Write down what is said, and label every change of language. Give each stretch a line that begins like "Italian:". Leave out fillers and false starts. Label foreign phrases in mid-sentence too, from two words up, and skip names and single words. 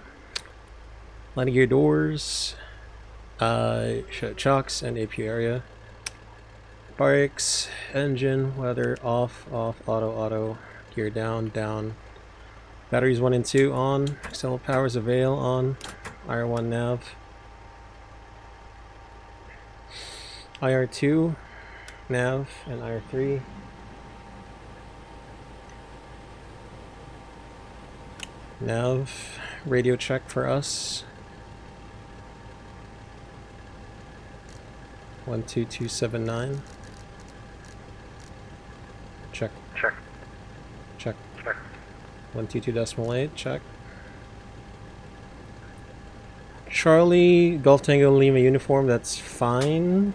English: Landing gear doors, chocks and APU area. Brakes, engine, weather, off, auto, gear down. Batteries 1 and 2 on, external powers avail on, IR1 nav. IR2 nav and IR3. Nav, radio check for us. 12279. Check. 122.8, check. Charlie, Golf Tango Lima uniform, that's fine.